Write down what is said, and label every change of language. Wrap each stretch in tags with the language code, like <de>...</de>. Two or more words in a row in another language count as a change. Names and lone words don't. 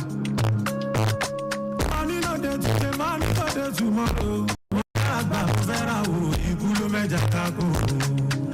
<pcm>Money no dey today, money no dey tomorrow.</pcm> <yo>Mo fẹ́ àgbà, mo fẹ́ ra wo, ikú ló mẹ́jà kákó.</yo>